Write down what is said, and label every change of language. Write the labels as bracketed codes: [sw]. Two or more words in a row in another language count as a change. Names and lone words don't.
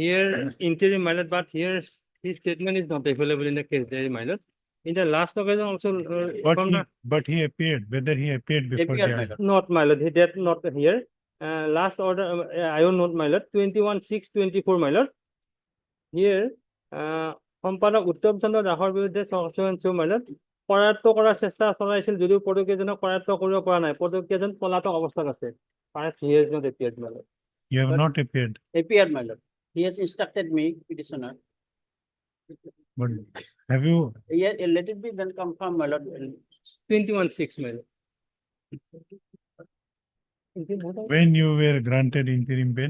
[en] here interim, my lord, but here his statement is not available in the case diary, my lord. In the last occasion also. But he appeared, whether he appeared before Appeared, the my order. lord. Not, my lord, he did not here. Last order, I will note, my lord, 21/6/24, my lord. Here, [as] সম্পাদক উত্তম চন্দ্ৰ দাসৰ বিৰুদ্ধে সংশোধন, [en] my lord, [as] কৰায়ত্ব কৰাৰ চেষ্টা চলাইছিল যদিও পদকীয়জনক কৰায়ত্ব কৰিব পৰা নাই। পদকীয়জন পলাতক অৱস্থাত আছে। [en] Perhaps he has not appeared, my lord. You have But- not appeared, Appeared, my lord. He has instructed me, petitioner. but have you, Yeah, let it be then confirm, my lord. 21/6, my lord. when you were granted interim bail?